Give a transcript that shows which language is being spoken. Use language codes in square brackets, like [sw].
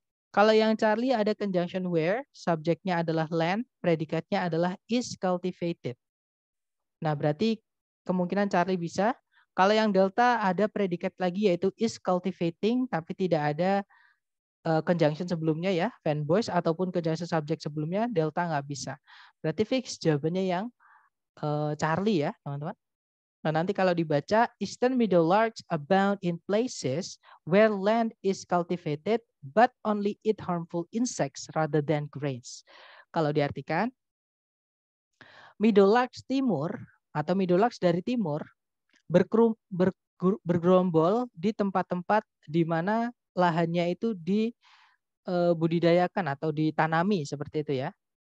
[id] Kalau yang Charlie ada conjunction where, subjeknya adalah land, predikatnya adalah is cultivated. Nah, berarti kemungkinan Charlie bisa. Kalau yang Delta ada predikat lagi yaitu is cultivating, tapi tidak ada conjunction sebelumnya ya, fanboys ataupun conjunction subject sebelumnya, Delta nggak bisa. Berarti fix jawabannya yang Charlie ya, teman-teman. Nah, nanti kalau dibaca, [en] Eastern Meadowlarks abound in places where land is cultivated, but only eat harmful insects rather than grains. [id] Kalau diartikan, Meadowlarks timur atau Meadowlarks dari timur bergerombol di tempat-tempat di mana lahannya itu dibudidayakan atau ditanami seperti itu ya.